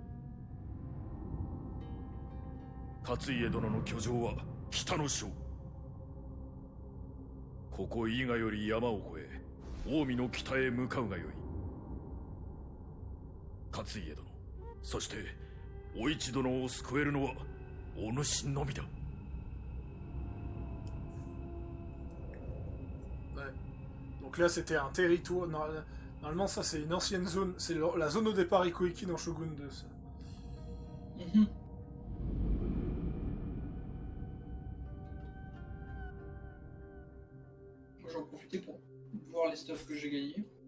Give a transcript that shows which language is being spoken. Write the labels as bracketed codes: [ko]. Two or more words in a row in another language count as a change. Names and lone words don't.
[ja] 勝家殿の居城は北の庄。ここ伊賀より山を越え近江の北へ向かうがよい。勝家殿、そしてお市殿を救えるのはお主のみだ。 [fr] Ouais. Donc là c'était un territoire. Normalement ça c'est une ancienne zone. C'est la zone au départ Ikoiki dans Shogun 2. Ça. Moi j'en profitais pour voir les stuffs que j'ai gagnés.